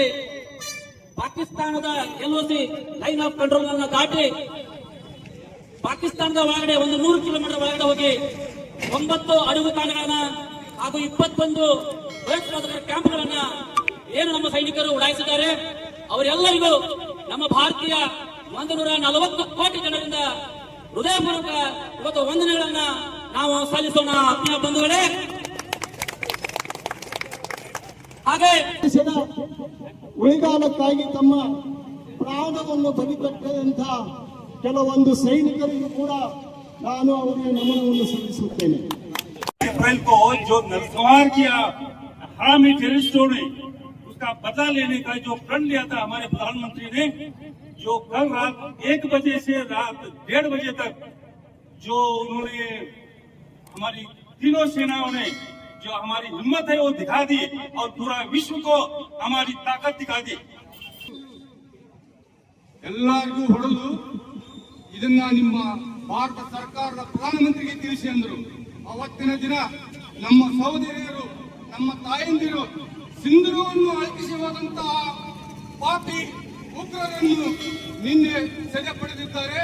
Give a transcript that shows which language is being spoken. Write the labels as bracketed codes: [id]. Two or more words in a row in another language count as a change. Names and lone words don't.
[kn] ಪಾಕಿಸ್ತಾನದ LOC [en] Line of Control [kn] ಅನ್ನು ದಾಟಿ ಪಾಕಿಸ್ತಾನದ ಒಳಗಡೆ 100 ಕಿಲೋಮೀಟರ್ ಒಳಗಡೆ ಹೋಗಿ 9 ಅಡಗು ತಾಣಗಳನ್ನ ಹಾಗೂ 21 ಭಯೋತ್ಪಾದಕರ ಕ್ಯಾಂಪ್ಗಳನ್ನ ಏನು ನಮ್ಮ ಸೈನಿಕರು ಉಡಾಯಿಸಿದ್ದಾರೆ, ಅವರೆಲ್ಲರಿಗೂ ನಮ್ಮ ಭಾರತೀಯ 140 ಕೋಟಿ ಜನರಿಂದ ಹೃದಯಪೂರ್ವಕ ಇವತ್ತು ವಂದನೆಗಳನ್ನ ನಾವು ಸಲ್ಲಿಸೋಣ. ಆತ್ಮೀಯ ಬಂಧುಗಳೇ, ಹಾಗೆ ದೇಶದ ಉಳಿಗಾಲಕ್ಕಾಗಿ ತಮ್ಮ ಪ್ರಾಣವನ್ನು ಬಲಿಕೊಟ್ಟಂತ ಕೆಲವೊಂದು ಸೈನಿಕರಿಗೂ ಕೂಡ ನಾನು ಅವರಿಗೆ ನಮನವನ್ನು ಸಲ್ಲಿಸುತ್ತೇನೆ. [hi] अप्रैल को जो नरसंहार किया हरामी टेररिस्टों ने, उसका बदला लेने का जो प्रण लिया था हमारे प्रधानमंत्री ने, जो कल रात 1 बजे से रात 1:30 बजे तक जो उन्होंने हमारी तीनों सेनाओं ने जो हमारी हिम्मत है वो दिखा दी और पूरा विश्व को हमारी ताकत दिखा दी. [kn] ಎಲ್ಲರಿಗೂ ಹೊಡೆದು ಇದನ್ನ ನಿಮ್ಮ ಭಾರತ ಸರ್ಕಾರದ ಪ್ರಧಾನಮಂತ್ರಿಗೆ ತಿಳಿಸಿ ಅಂದರು. ಅವತ್ತಿನ ದಿನ ನಮ್ಮ ಸಹೋದರಿಯರು, ನಮ್ಮ ತಾಯಂದಿರು ಸಿಂಧೂರವನ್ನು ಅಳಿಸಿ ಹೋದಂತಹ ಪಾಪಿ ಉಗ್ರರನ್ನು ನಿನ್ನೆ ಸೆರೆ ಪಡೆದಿದ್ದಾರೆ.